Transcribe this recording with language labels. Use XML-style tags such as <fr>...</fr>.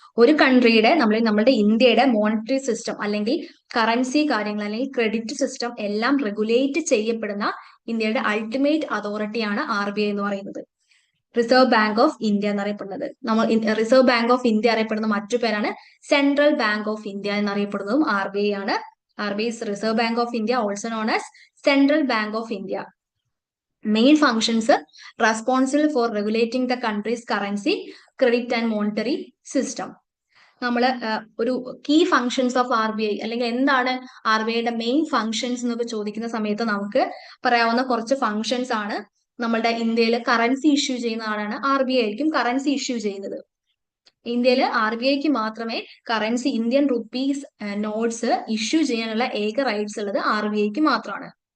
<ml>ഒരു കൺട്രിയുടെ നമ്മളുടെ ഇന്ത്യയുടെ മോണിറ്ററി സിസ്റ്റം അല്ലെങ്കിൽ കറൻസി കാര്യങ്ങൾ അല്ലെങ്കിൽ ക്രെഡിറ്റ് സിസ്റ്റം എല്ലാം റെഗുലേറ്റ് ചെയ്യപ്പെടുന്ന ഇന്ത്യയുടെ അൾട്ടിമേറ്റ് അതോറിറ്റിയാണ് RBI എന്ന് പറയുന്നത്. റിസർവ് ബാങ്ക് ഓഫ് ഇന്ത്യ എന്നറിയപ്പെടുന്നത്. റിസർവ് ബാങ്ക് ഓഫ് ഇന്ത്യ അറിയപ്പെടുന്ന മറ്റു പേരാണ് central bank of India എന്നറിയപ്പെടുന്നതും RBI ആണ്.</ml> <en>RBI is Reserve Bank of India, also known as Central Bank of India. Main functions responsible for regulating the country's currency, credit and monetary system.</en> <ml>നമ്മൾ ഒരു</ml> <en>key functions of RBI</en> <ml>അല്ലെങ്കിൽ എന്താണ് RBIയുടെ main functions എന്നൊക്കെ ചോദിക്കുന്ന സമയത്ത് നമുക്ക് പറയാവുന്ന കുറച്ച് ഫങ്ഷൻസ് ആണ്. നമ്മളുടെ ഇന്ത്യയിൽ കറൻസി ഇഷ്യൂ ചെയ്യുന്ന ആളാണ് RBI ആയിരിക്കും കറൻസി ഇഷ്യൂ ചെയ്യുന്നത്. ഇന്ത്യയിൽ RBIക്ക് മാത്രമേ currency Indian rupees notes issue ചെയ്യാനുള്ള ഏക റൈറ്റ്സ് ഉള്ളത് RBIക്ക് മാത്രമാണ്.</ml>